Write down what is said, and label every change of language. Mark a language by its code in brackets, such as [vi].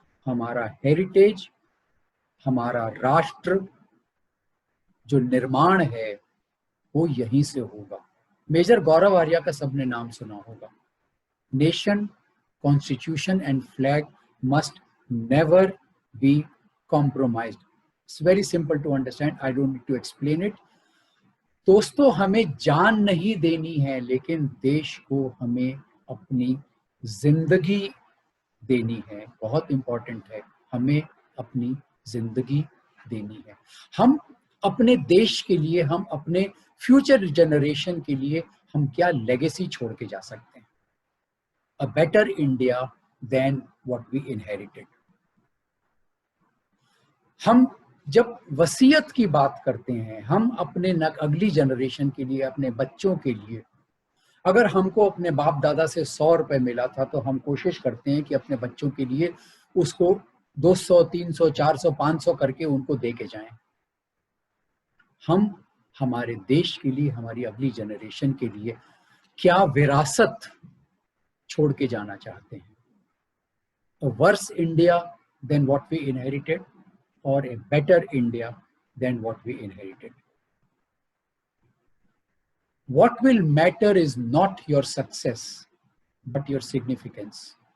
[hi] हमारा हेरिटेज, हमारा राष्ट्र जो निर्माण है वो यहीं से होगा। मेजर गौरव आर्या का सबने नाम सुना होगा। [en] Nation, constitution and flag must never be compromised. It's very simple to understand. I don't need to explain it. [hi] दोस्तों, हमें जान नहीं देनी है, लेकिन देश को हमें अपनी जिंदगी देनी है। बहुत इंपॉर्टेंट है, हमें अपनी जिंदगी देनी है। हम अपने देश के लिए, हम अपने फ्यूचर जनरेशन के लिए हम क्या लेगेसी छोड़ के जा सकते हैं? [en] A better India than what we inherited. [hi] हम जब वसीयत की बात करते हैं, हम अपने अगली जनरेशन के लिए, अपने बच्चों के लिए, अगर हमको अपने बाप दादा से 100 रुपए मिला था तो हम कोशिश करते हैं कि अपने बच्चों के लिए उसको 200, 300, 400, 500 करके उनको दे के जाएं। हम हमारे देश के लिए, हमारी अगली जनरेशन के लिए क्या विरासत छोड़ के जाना चाहते हैं? [en] A worse India than what we inherited, or a better India than what we inherited? What will matter is not your success, but your significance.